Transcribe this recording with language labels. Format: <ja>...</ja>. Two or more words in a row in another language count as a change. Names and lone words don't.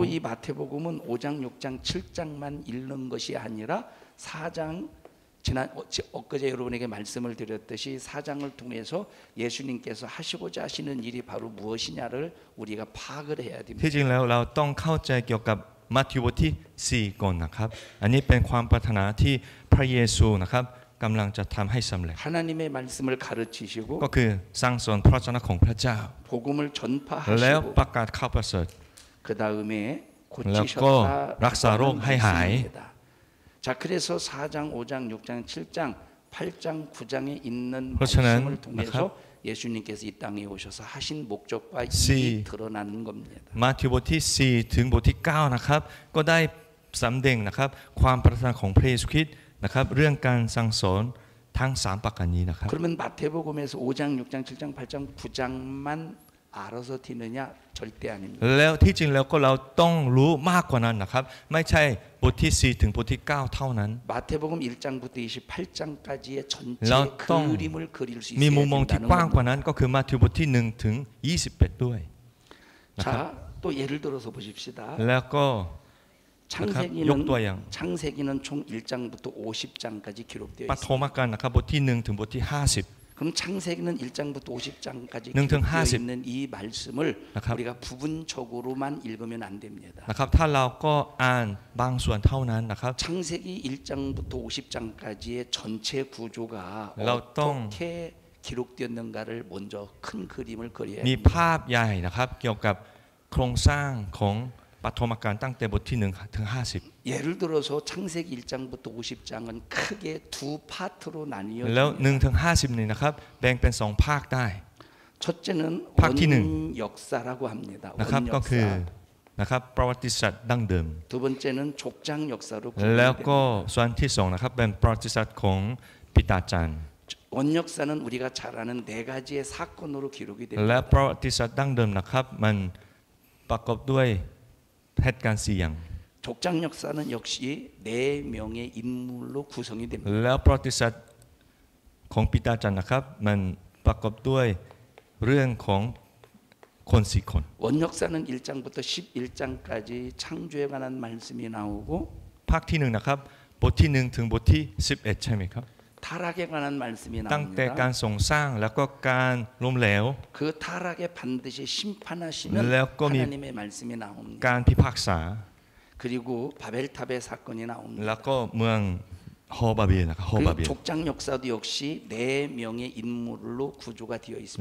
<ko>그리고 이 마태복음은 5장, 6장, 7장만 읽는 것이 아니라 4장 엊그제 여러분에게 말씀을 드렸듯이 4장을 통해서 예수님께서 하시고자 하시는 일이 바로 무엇이냐를 우리가 파악을 해야 됩니다.</ko> <th>ที่จริงแล้วเราต้องเข้าใจเกี่ยวกับมัทธิวบทที่4ก่อนนะครับอันนี้เป็นความปรารถนาที่พระเยซูนะครับกำลังจะทำให้สำเร็จ</th> <ko>하나님의 말씀을 가르치시고</ko> <th>ก็คือสั่งสอนพระวจนะของพระเจ้า</th> <ko>복음을</ko> <th>แล้ว</th> <ko>전파하시고</ko> <th>ประกาศข่าวประเสริฐ</th> <ko>그 다음에</ko> <th>แล้วก็</th> <ko>고치셨다</ko> <th>รักษาโรคให้หาย</th> <ko>자, 그래서 4장, 5장, 6장, 7장, 8장, 9장에 있는 그렇잖아요. 말씀을 통해서 예수님께서 이 땅에 오셔서 하신 목적과 일이 드러나는 겁니다.</ko> <th>มัทธิวบทที่4ถึงบทที่9นะครับก็ได้สำแดงนะครับความปรารถนาของพระเยซูคริสต์นะครับเรื่องการสั่งสอนทั้ง3ประการนี้นะครับ</th> <ko>그러면 마태복음에서 5장, 6장, 7장, 8장, 9장만 알아서 되느냐? 절대 아닙니다.</ko> <th>แล้วที่จริงแล้วก็เราต้องรู้มากกว่านั้นนะครับไม่ใช่บทที่4ถึงบทที่9เท่านั้น</th> <ko>마태복음 1장부터 28장까지의 전체 어떤 그림을 그릴 수</ko> <th>มี</th> <ko>있어야</ko> <th>มุมมองที่</th> <ko>된다는</ko> <th>กว้างกว่า</th> <ko>겁니다.</ko> <th>นั้นก็คือมัทธิวบทที่1ถึง21ด้วย</th> <ko>자, 또 예를 들어서 보십시다.</ko> <th>แล้วก็</th> <ko>창세기는</ko> <th>ยกตัวอย่าง</th> <ko>창세기는 총 1장부터 50장까지 기록되어</ko> <th>ปฐม</th> <ko>있습니다.</ko> <th>กาลนะครับบทที่1ถึงบทที่50</th> <ko>그럼 창세기는 1장부터 50장까지</ko> <th>1 ถึง</th> <ko>기록되어 50 있는 이 말씀을</ko> <th>นะครับ</th> <ko>우리가 부분적으로만 읽으면 안 됩니다.</ko> <th>นะครับถ้าเราก็อ่านบางส่วนเท่านั้นนะครับ</th> <ko>창세기 1장부터 50장까지의 전체 구조가 어떤 어떻게 기록되었는가를 먼저 큰 그림을 그려야</ko> <th>มี</th> <ko>합니다.</ko> <th>ภาพใหญ่นะครับเกี่ยวกับโครงสร้างของปฐมกาลตั้งแต่บทที่1ถึง50</th> <ko>예를 들어서 창세기 1장부터 50장은 크게 두 파트로</ko> <th>แล้ว</th> <ko>나뉘어집니다.</ko> <th>1ถึง50นี่นะครับแบ่งเป็น2ภาคได้</th> <ko>첫째는 파트 는 원역사라고 합니다.</ko> <th>นะครับก็คือ</th> <ko>원역사.</ko> <th>นะครับประวัติศาสตร์ดั้งเดิม</th> <ko>두 번째는 족장 역사로</ko> <th>แล้วก็</th> <ko>분류됩니다.</ko> <th>ส่วนที่2นะครับเป็นประวัติศาสตร์ของปิตาจารย์</th> <ko>원역사는 우리가 잘 아는 네 가지의 사건으로 기록이</ko> <th>และ</th> <ko>됩니다.</ko> <th>ประวัติศาสตร์ดั้งเดิมนะครับมันประกอบด้วยเหตุการณ์4อย่าง</th> <ko>족장 역사는 역시 네 명의 인물로 구성이 됩니다.</ko> <th>แล้วประวัติศาสตร์ของปิตาจารย์นะครับมันประกอบด้วยเรื่องของคน4คน</th> <ko>원역사는 1장부터 11장까지 창조에 관한 말씀이 나오고</ko> <th>ภาคที่1นะครับบทที่1ถึงบทที่11ใช่ไหมครับ</th> <ko>타락에 관한 말씀이</ko> <th>ตั้งแต่กา</th> <ko>나옵니다.</ko> <th>รทรงสร้างแล้วก็การล้มเหลว</th> <ko>그 타락에 반드시 심판하시는</ko> <th>แล้วก็มี</th> <ko>하나님의 말씀이 나옵니다.</ko> <th>การพิพากษา</th> <ko>그리고 바벨탑의 사건이 나옵니다.</ko> <th>แล้วก็เมืองฮอบาเบีลนะครับฮอบา</th> <ko>그리고</ko> <th>เบีล</th> <ko>족장 역사도 역시 4명의 인물로 구조가 되어 있습니다.</ko>